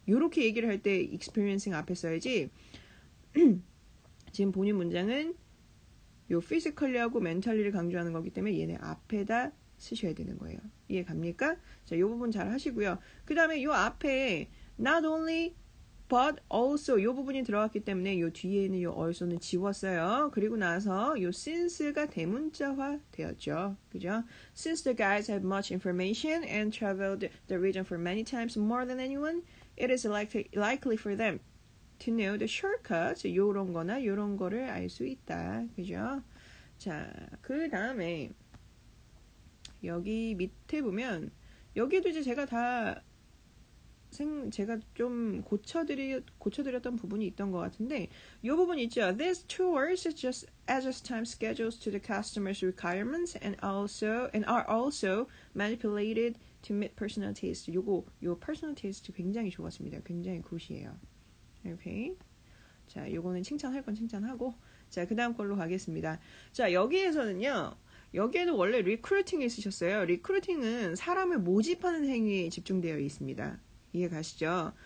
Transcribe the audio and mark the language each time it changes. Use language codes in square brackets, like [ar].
[ko] 이렇게 얘기를 할 때 experiencing 앞에 써야지. 지금 본인 문장은 요 physically하고 mentally를 강조하는 거기 때문에 얘네 앞에다 쓰셔야 되는 거예요. 이해 갑니까? 자, 요 부분 잘 하시고요. 그 다음에 요 앞에 not only but also 요 부분이 들어갔기 때문에 요 뒤에 있는 요 also는 지웠어요. 그리고 나서 요 since가 대문자화 되었죠. 그죠? [en] Since the guys have much information and traveled the region for many times more than anyone, it is likely for them to know the shortcuts. [ko] 요런 거나 요런 거를 알 수 있다. 그죠? 자, 그 다음에 여기 밑에 보면 여기도 이제 제가 좀 고쳐드렸던 부분이 있던 것 같은데 이 부분 있죠. [en] These tours just adjust time schedules to the customer's requirements and are also manipulated to meet personal taste. [ko] 요 personal taste 굉장히 좋았습니다. 굉장히 굿이에요. 오케이. 자, 요거는 칭찬할 건 칭찬하고 자, 그 다음 걸로 가겠습니다. 자, 여기에서는요. 여기에도 원래 리크루팅을 쓰셨어요. 리크루팅은 사람을 모집하는 행위에 집중되어 있습니다. 이해 가시죠?